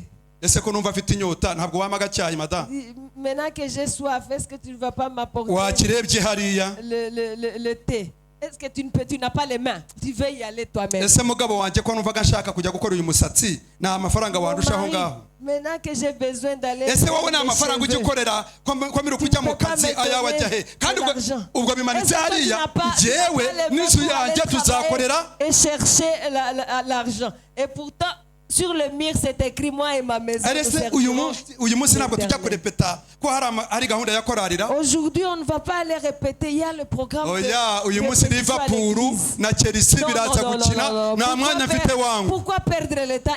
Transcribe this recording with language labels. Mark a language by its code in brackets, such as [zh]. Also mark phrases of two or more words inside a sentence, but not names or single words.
[fr] Maintenant que j'ai soif, est-ce que tu ne vas pas m'apporter le thé? Est-ce que tu n'as pas les mains? Tu veux y aller toi-même. Maintenant que j'ai besoin d'aller [rw] ese wowe nta mafaranga ujya ukorera kwamira kujya mu kazi ayawe ajya he kandi ubwo bimanitse hariya jewe n'inzu yanjye tuzakorera [fr] et chercher l'argent et pourtant sur le mur c'est écrit moi et ma maison. Aujourd'hui on ne va pas aller répéter, il y a le programme pourquoi perdre le temps?